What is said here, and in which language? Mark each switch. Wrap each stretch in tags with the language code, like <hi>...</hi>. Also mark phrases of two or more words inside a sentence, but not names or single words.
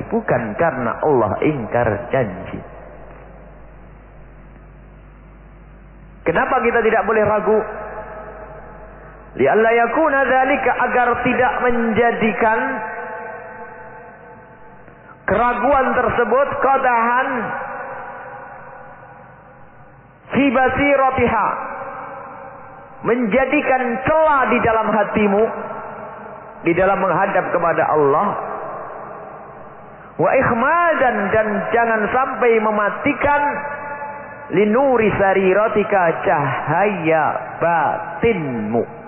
<id>Bukan karena Allah ingkar janji. Kenapa kita tidak boleh ragu?</id> <ar>لئلا يكون ذلك,</ar> <id>agar tidak menjadikan keraguan tersebut qadahan</id> <ar>في بصيرتها,</ar> <id>menjadikan celah di dalam hatimu di dalam menghadap kepada Allah,</id> <ar>وإخمادا,</ar> <id>dan jangan sampai mematikan</id> <ar>لنور سريرتك,</ar> <id>cahaya batinmu.</id>